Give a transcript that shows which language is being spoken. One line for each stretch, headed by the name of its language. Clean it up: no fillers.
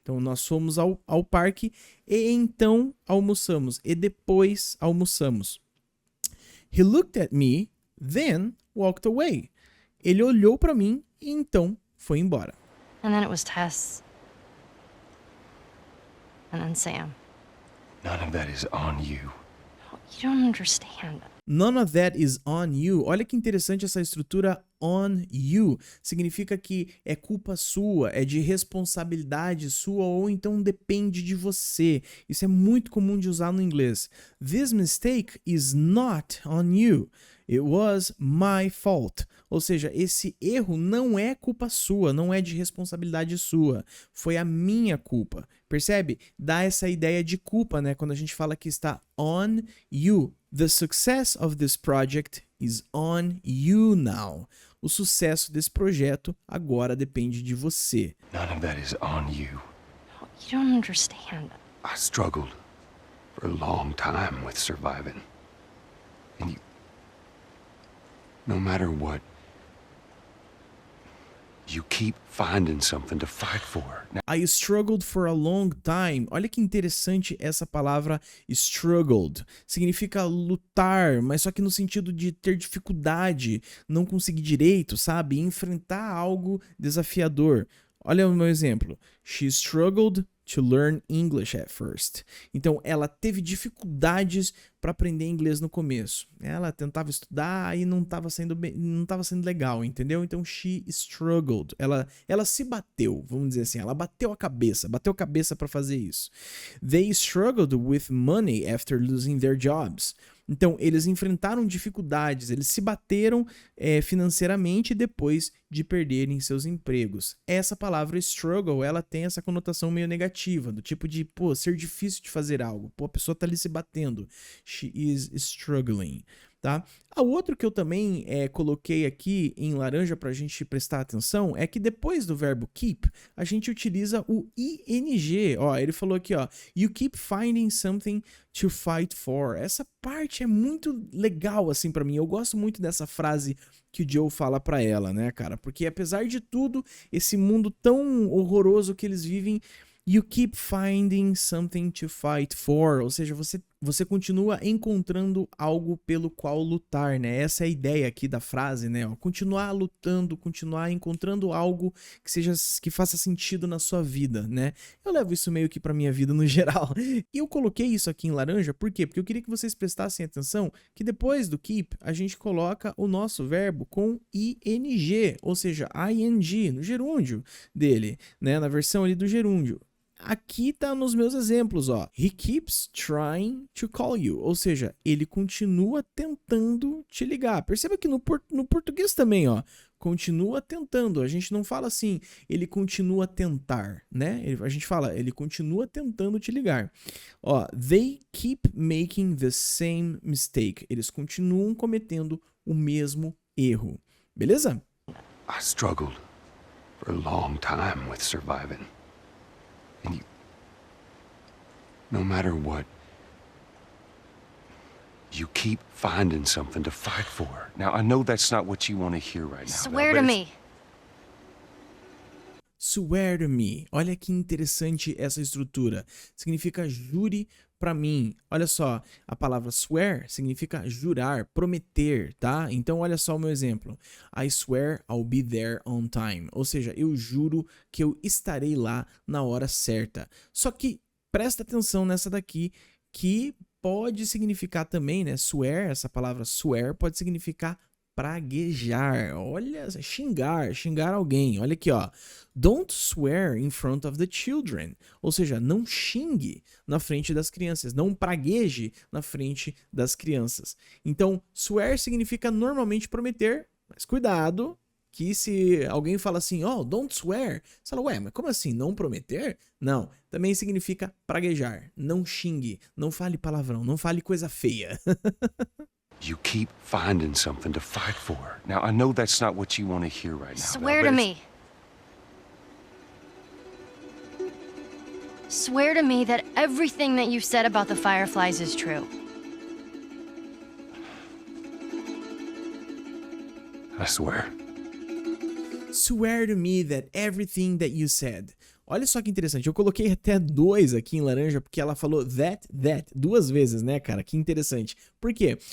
Portuguese: Então, nós fomos ao parque e então almoçamos. E depois almoçamos.
English: He looked at me, then walked away.
Portuguese: Ele olhou para mim e então foi embora.
English: And then it was Tess. And then Sam. None of that is on you. You don't understand. None of that is on you.
Portuguese: Olha que interessante essa estrutura
English: on you.
Portuguese: Significa que é culpa sua, é de responsabilidade sua ou então depende de você. Isso é muito comum de usar no inglês.
English: This mistake is not on you. It was my fault.
Portuguese: Ou seja, esse erro não é culpa sua, não é de responsabilidade sua. Foi a minha culpa. Percebe? Dá essa ideia de culpa, né? Quando a gente fala que está on you.
English: The success of this project is on you now.
Portuguese: O sucesso desse projeto agora depende de você.
English: None of that is on you. You don't understand. I struggled for a long time with surviving. And no matter what, you keep finding something to fight for. Now, I struggled for a long time.
Portuguese: Olha que interessante essa palavra struggled. Significa lutar, mas só que no sentido de ter dificuldade, não conseguir direito, sabe? Enfrentar algo desafiador. Olha o meu exemplo.
English: She struggled to learn English at first.
Portuguese: Então, ela teve dificuldades para aprender inglês no começo. Ela tentava estudar e não estava sendo legal, entendeu? Então,
English: she struggled.
Portuguese: Ela se bateu, vamos dizer assim. Ela bateu a cabeça para fazer isso.
English: They struggled with money after losing their jobs.
Portuguese: Então, eles enfrentaram dificuldades, eles se bateram financeiramente depois de perderem seus empregos. Essa palavra struggle, ela tem essa conotação meio negativa, do tipo de, pô, ser difícil de fazer algo. Pô, a pessoa tá ali se batendo.
English: She is struggling,
Portuguese: tá? O outro que eu também coloquei aqui em laranja pra gente prestar atenção é que depois do verbo keep, a gente utiliza o ing. Ó, ele falou aqui, ó,
English: you keep finding something to fight for.
Portuguese: Essa parte é muito legal, assim, pra mim. Eu gosto muito dessa frase que o Joe fala pra ela, né, cara? Porque apesar de tudo, esse mundo tão horroroso que eles vivem,
English: you keep finding something to fight for.
Portuguese: Ou seja, você continua encontrando algo pelo qual lutar, né? Essa é a ideia aqui da frase, né? Ó, continuar lutando, continuar encontrando algo que faça sentido na sua vida, né? Eu levo isso meio que pra minha vida no geral. E eu coloquei isso aqui em laranja, por quê? Porque eu queria que vocês prestassem atenção que depois do keep, a gente coloca o nosso verbo com ing, ou seja, ing, no gerúndio dele, né? Na versão ali do gerúndio. Aqui tá nos meus exemplos, ó.
English: He keeps trying to call you.
Portuguese: Ou seja, ele continua tentando te ligar. Perceba que no português também, ó. Continua tentando. A gente não fala assim, ele continua a tentar, né? A gente fala, ele continua tentando te ligar.
English: Ó, they keep making the same mistake.
Portuguese: Eles continuam cometendo o mesmo erro. Beleza?
English: I struggled for a long time with surviving. And no matter what, you keep finding something to fight for. Now, I know that's not what you want to hear right now. Swear to me. Swear to me.
Portuguese: Olha que interessante essa estrutura. Significa jure pra mim. Olha só, a palavra swear significa jurar, prometer, tá? Então olha só o meu exemplo.
English: I swear I'll be there on time.
Portuguese: Ou seja, eu juro que eu estarei lá na hora certa. Só que presta atenção nessa daqui, que pode significar também, né? Swear, essa palavra swear pode significar praguejar, olha, xingar alguém. Olha aqui, ó.
English: Don't swear in front of the children.
Portuguese: Ou seja, não xingue na frente das crianças, não pragueje na frente das crianças. Então, swear significa normalmente prometer, mas cuidado, que se alguém fala assim, oh,
English: don't swear,
Portuguese: você fala, ué, mas como assim, não prometer? Não, também significa praguejar, não xingue, não fale palavrão, não fale coisa feia.
English: You keep finding something to fight for. Now, I know that's not what you want to hear right now. Swear to me. Swear to me that everything that you said about the Fireflies is true. I swear. Swear to me that everything that you said.
Portuguese: Olha só que interessante, eu coloquei até 2 aqui em laranja porque ela falou that 2 vezes, né, cara? Que interessante. Por quê?